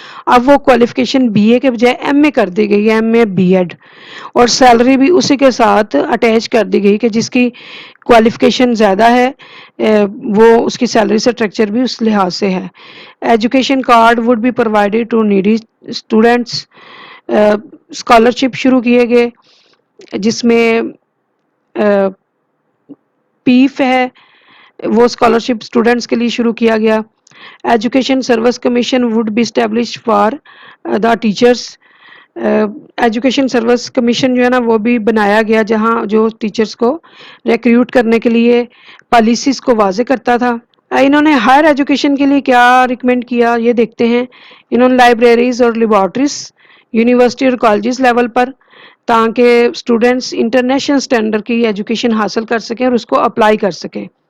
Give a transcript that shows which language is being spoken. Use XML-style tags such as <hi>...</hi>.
<ur>اب وہ qualification be اے کے بجائے ایم اے کر دی گئی ہے، ایم اے بی ایڈ، اور سیلری بھی اسی کے ساتھ اٹیچ کر دی گئی کہ جس کی کوالیفیکیشن زیادہ ہے وہ اس کی سیلری اسٹرکچر بھی اس لحاظ سے ہے.</ur> <en>Education card would be provided to needy students.</en> <ur>Scholarship شروع کیے گئے جس میں پیف ہے وہ اسکالرشپ اسٹوڈنٹس کے لیے شروع کیا گیا.</ur> <en>Education service commission would be establish for the teachers.</en> <ur>Education service commission جو ہے نا وہ بھی بنایا گیا جہاں جو ٹیچرس کو ریکریوٹ کرنے کے لیے پالیسیز کو واضح کرتا تھا. انہوں نے ہائر ایجوکیشن کے لیے کیا ریکمینڈ کیا یہ دیکھتے ہیں. انہوں نے لائبریریز اور لیبارٹریز یونیورسٹی اور کالجز لیول پر تاکہ اسٹوڈینٹس انٹرنیشنل اسٹینڈرڈ کی ایجوکیشن حاصل کر سکیں اور اس کو اپلائی کر سکیں.</ur>